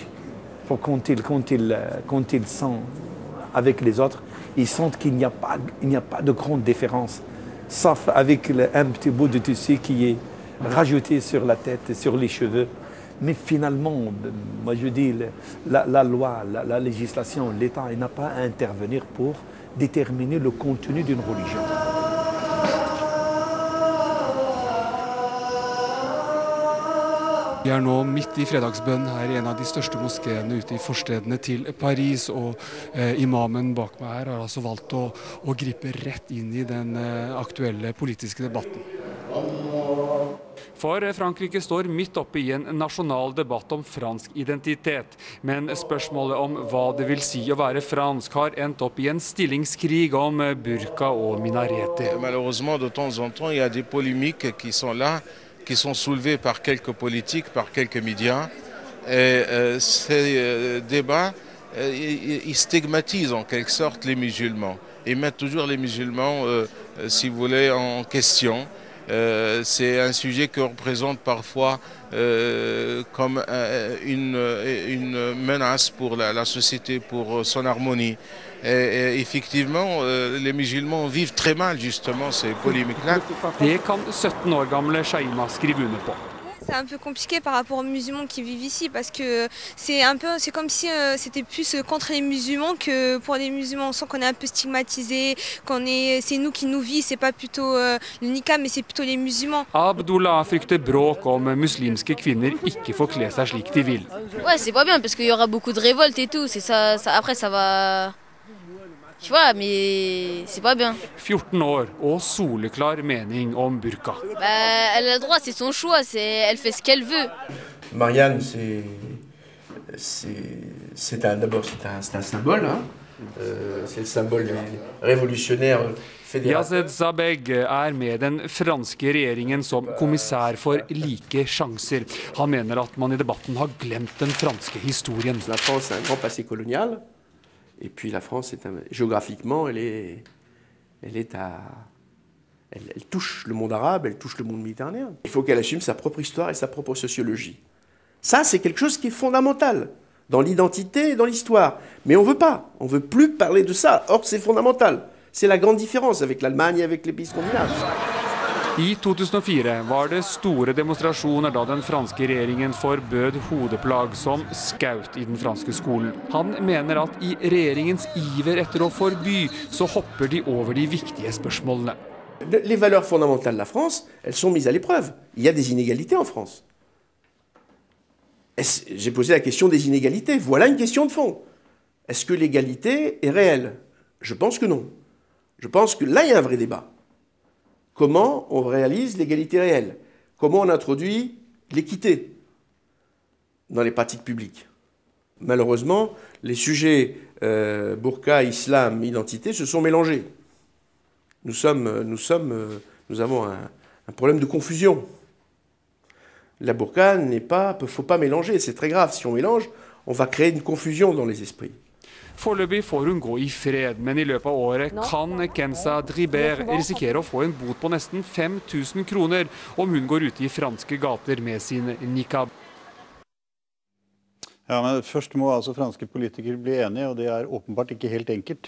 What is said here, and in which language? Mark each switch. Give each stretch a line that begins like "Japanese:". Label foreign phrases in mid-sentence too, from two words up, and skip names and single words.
French: Pour quand ils sont avec les autres, ils sentent qu'il n'y a pas de grande différence. Sauf avec un petit bout de tissu qui est rajouté sur la tête, sur les cheveux. Mais finalement, moi je dis, la loi, la législation, l'État n'a pas à intervenir pour déterminer le contenu d'une religion.
Norwegian: Vi er nå midt i fredagsbønn her i en av de største moskeene ute i forstedene til Paris, og imamen bak meg her har altså valgt å gripe rett inn i den aktuelle politiske debatten. For Frankrike står midt oppe i en nasjonal debatt om fransk identitet, men spørsmålet om hva det vil si å være fransk har endt opp i en stillingskrig om burka og minareter.
French: Malheureusement, de temps en temps, il y a des polémiques qui sont là, qui sont soulevées par quelques politiques, par quelques médias. Et ces débats, ils stigmatisent en quelque sorte les musulmans. Ils mettent toujours les musulmans, si vous voulez, en question. C'est un sujet que représente parfois comme une menace pour la société, pour son harmonie. Et effectivement, les musulmans vivent très mal justement ces polémiques-là.
Norwegian: Det kan 17 år gamle Shaima skrive under på.
French: C'est un peu compliqué par rapport aux musulmans qui vivent ici parce que c'est comme si c'était plus contre les musulmans que pour les musulmans. On sent qu'on est un peu stigmatisé, c'est nous qui nous vit, c'est pas plutôt le niqab mais c'est plutôt les musulmans.
Norwegian: Abdullah frykter bråk om muslimske kvinner ikke får kle seg slik de vil.
French: Ouais, c'est pas bien parce qu'il y aura beaucoup de révoltes et tout, c'est ça, après ça va. Tu vois, mais c'est pas bien.
Norwegian: 14 år og soleklar mening om burka.
French: Elle a le droit, c'est son choix, elle fait ce qu'elle veut. Marianne, d'abord c'est un symbole, hein. C'est le symbole révolutionnaire fédéral.
Norwegian: Yazed Zabeg er med den franske regjeringen som kommissær for like sjanser. Han mener at man i debatten har glemt den franske historien.
French: La France a un grand passé colonial. Et puis la France, géographiquement, elle touche le monde arabe, elle touche le monde méditerranéen. Il faut qu'elle assume sa propre histoire et sa propre sociologie. Ça, c'est quelque chose qui est fondamental dans l'identité et dans l'histoire. Mais on ne veut plus parler de ça. Or, c'est fondamental. C'est la grande différence avec l'Allemagne et avec les pays scandinaves.
Norwegian: I 2004 var det store demonstrasjoner da den franske regjeringen forbød hodeplagg som skaut i den franske skolen. Han mener at i regjeringens iver etter å forby, så hopper de over de viktige spørsmålene.
French: Les valeurs fondamentales de la France, elles sont mises à l'épreuve. Il y a des inégalités en France. J'ai posé la question des inégalités. Voilà une question de fond. Est-ce que l'égalité est réelle? Je pense que non. Je pense que là, il y a un vrai débat. Comment on réalise l'égalité réelle? Comment on introduit l'équité dans les pratiques publiques? Malheureusement, les sujets burqa, islam, identité se sont mélangés. Nous avons un problème de confusion. La burqa faut pas mélanger, c'est très grave. Si on mélange, on va créer une confusion dans les esprits.
Norwegian: Foreløpig får hun gå i fred, men i løpet av året kan Kenza Driber risikere å få en bot på nesten 5000 kroner om hun går ute i franske gater med sin niqab. Ja, men først må altså franske politikere bli enige, og det er åpenbart ikke helt enkelt.